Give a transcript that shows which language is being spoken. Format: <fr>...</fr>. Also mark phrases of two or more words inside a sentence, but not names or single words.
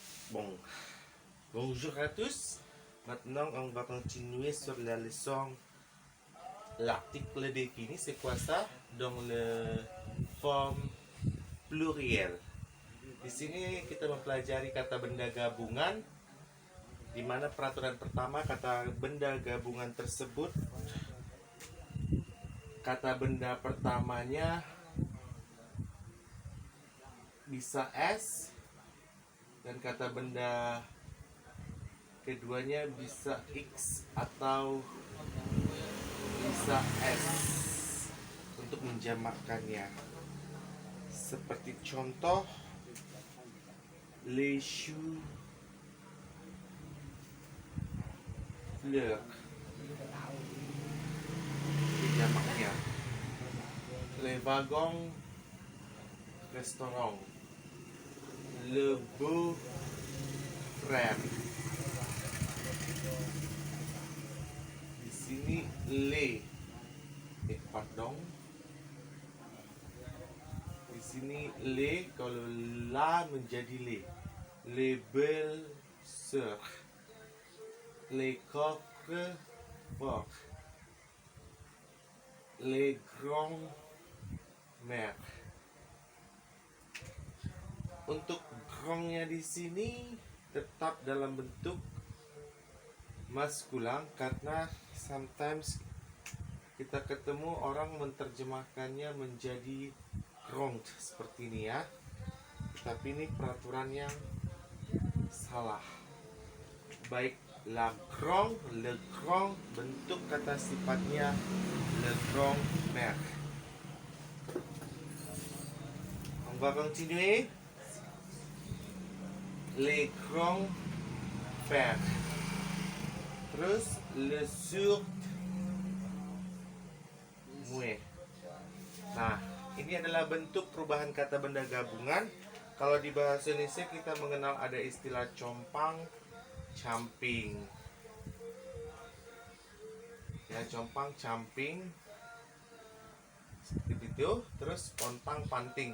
<fr>Bon, bonjour à tous. Maintenant, on va continuer sur la leçon. L'article défini, c'est quoi ça? Dans le forme pluriel.</fr> <id>Di sini kita mempelajari kata benda gabungan, di mana peraturan pertama kata benda gabungan tersebut, kata benda pertamanya bisa S dan kata benda keduanya bisa X atau bisa S untuk menjamakkannya. Seperti contoh,</id> <fr>les choux fleurs, jamaknya. Les wagons restaurant, le beau frère.</fr> <id>Di sini pardon. Di sini kalau la menjadi</id> <fr>les belles sœurs, les coqs forts, les grands mères.</fr> <id>Untuk grandnya di sini tetap dalam bentuk maskulan karena sometimes kita ketemu orang menerjemahkannya menjadi grand seperti ini ya. Tapi ini peraturan yang salah.</id> <fr>Baik la grand, le grand,</fr> <id>bentuk kata sifatnya</id> <fr>le grand mère. On va continuer. Les grands pères. Terus le sourd mue.</fr> <id>Nah, ini adalah bentuk perubahan kata benda gabungan. Kalau di bahasa Indonesia kita mengenal ada istilah compang, camping. Ya, compang, camping. Seperti itu. Terus pontang, panting.</id>